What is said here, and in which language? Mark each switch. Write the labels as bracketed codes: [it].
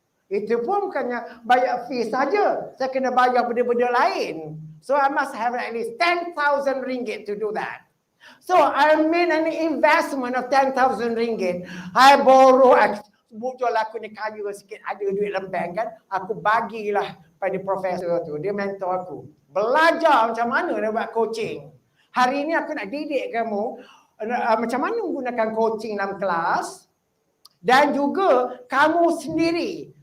[ms] Itu pun bukannya bayar fee saja. Saya kena bayar benda-benda lain. [en] So I must have at least 10,000 ringgit to do that. So I made an investment of 10,000 ringgit. I borrow, [ms] betul aku ni kaya sikit, ada duit dalam bank kan, aku bagilah pada profesor tu, dia mentor aku. Belajar macam mana nak buat coaching. Hari ini aku nak didik kamu macam mana menggunakan coaching dalam kelas dan juga kamu sendiri.